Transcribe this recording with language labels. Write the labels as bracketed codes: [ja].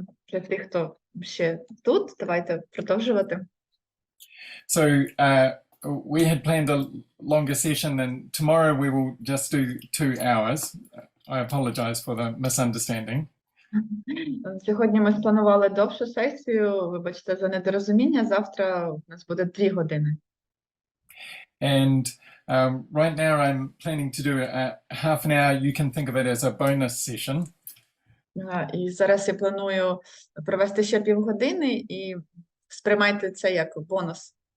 [uk] Для тих, хто ще тут, давайте продовжувати. [en] So we had planned a longer session, and tomorrow we will just do 2 hours. I apologize for the misunderstanding. [uk] Сьогодні ми спланували довшу сесію, вибачте за недорозуміння, завтра у нас буде 2 години. [en] And right now I'm planning to do a half an hour. You can think of it as a bonus session. [uk] І зараз я планую провести ще півгодини і сприймайте це як бонус.